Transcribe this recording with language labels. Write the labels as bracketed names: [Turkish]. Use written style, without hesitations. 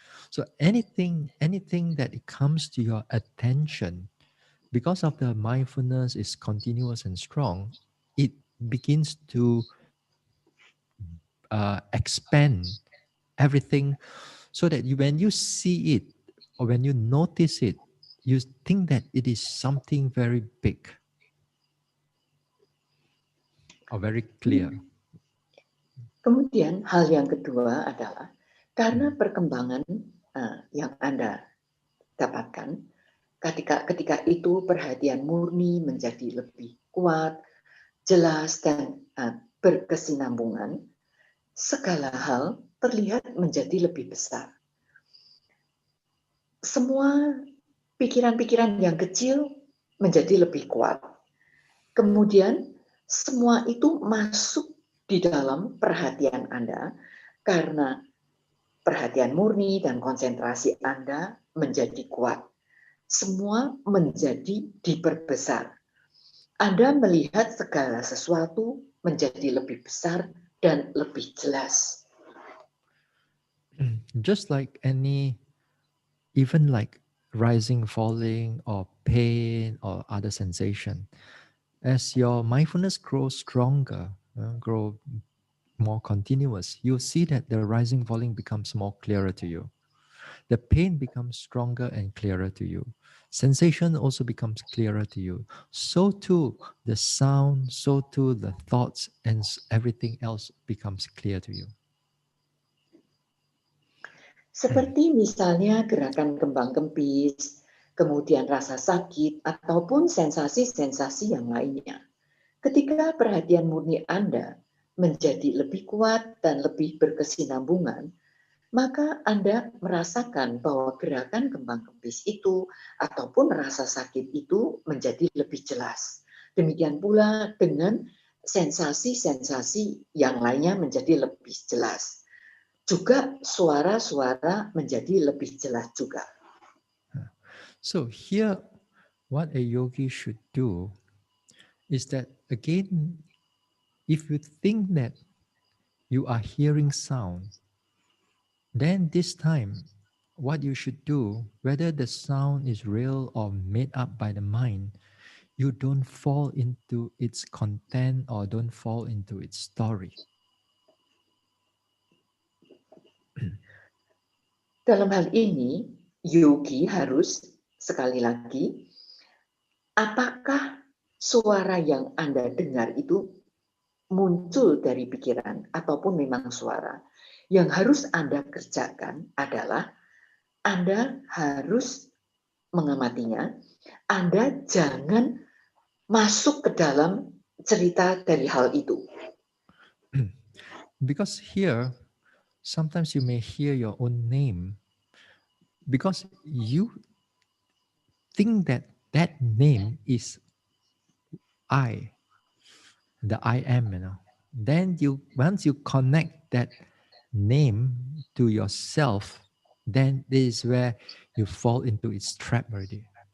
[English] So anything that it comes to your attention, because of the mindfulness is continuous and strong, it begins to expand everything, so that when you see it or when you notice it, you think that it is something very big or very clear. [Indonesian] Kemudian hal yang kedua adalah karena perkembangan yang Anda dapatkan, ketika itu perhatian murni menjadi lebih kuat, jelas, dan berkesinambungan, segala hal terlihat menjadi lebih besar. Semua pikiran-pikiran yang kecil menjadi lebih kuat. Kemudian semua itu masuk di dalam perhatian Anda karena perhatian murni dan konsentrasi Anda menjadi kuat. Semua menjadi diperbesar. Anda melihat segala sesuatu menjadi lebih besar dan lebih jelas. [English] Just like even like rising, falling, or pain, or other sensation, as your mindfulness grows stronger, grow more continuous, you'll see that the rising, falling becomes more clearer to you. The pain becomes stronger and clearer to you. Sensation also becomes clearer to you. So too the sound, so too the thoughts, and everything else becomes clear to you. [Indonesian] Seperti misalnya gerakan kembang kempis, kemudian rasa sakit, ataupun sensasi-sensasi yang lainnya. Ketika perhatian murni Anda menjadi lebih kuat dan lebih berkesinambungan, maka Anda merasakan bahwa gerakan kembang kempis itu ataupun rasa sakit itu menjadi lebih jelas. Demikian pula dengan sensasi-sensasi yang lainnya menjadi lebih jelas. Juga suara-suara menjadi lebih jelas juga. [English] So here, what a yogi should do is that, again, if you think that you are hearing sound, then this time, what you should do, whether the sound is real or made up by the mind, you don't fall into its content or don't fall into its story. [Indonesian] Dalam hal ini, yogi harus, sekali lagi, apakah suara yang Anda dengar itu muncul dari pikiran ataupun memang suara? Yang harus Anda kerjakan adalah Anda harus mengamatinya. Anda jangan masuk ke dalam cerita dari hal itu. [English] Because here, sometimes you may hear your own name because you think that that name is I, the I am, Then once you connect that name to yourself, then this is where you fall into its trap already.